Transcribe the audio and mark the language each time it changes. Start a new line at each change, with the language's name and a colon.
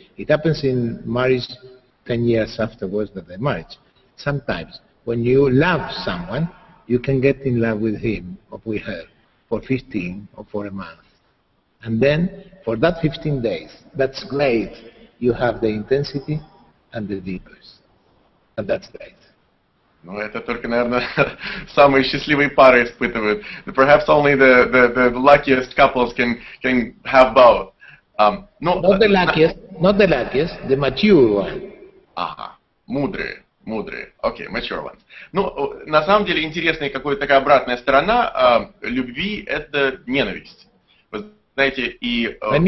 English: It happens in marriage 10 years afterwards that the marriage. Sometimes when you love someone, you can get in love with him or with her for 15 or for a month. And then for that 15 days, that's great. You have the intensity and the deepest. And that's great.
Russian: Ну, это только, наверное, самые счастливые пары испытывают.
English: Perhaps only the luckiest couples can have both. Not the luckiest, the mature one.
Russian: Ага, мудрые.
English: Окей, mature ones.
Russian: Ну, на самом деле, интересная какая-то такая обратная сторона любви – это ненависть. Вы знаете, и...